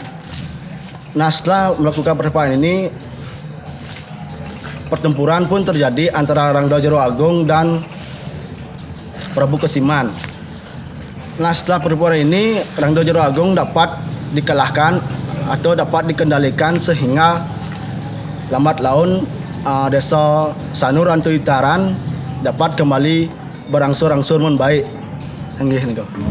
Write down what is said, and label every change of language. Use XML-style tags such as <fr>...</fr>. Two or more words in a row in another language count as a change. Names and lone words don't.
<id>Nah, setelah melakukan pertapaan ini, pertempuran pun terjadi antara Rangdo Jero Agung dan Prabu Kesiman. Nah, setelah pertempuran ini, Rangdo Jero Agung dapat dikalahkan atau dapat dikendalikan sehingga lambat laun desa Sanur atau Intaran dapat kembali berangsur-angsur membaik.</id> <ban>Nggih niku.</ban>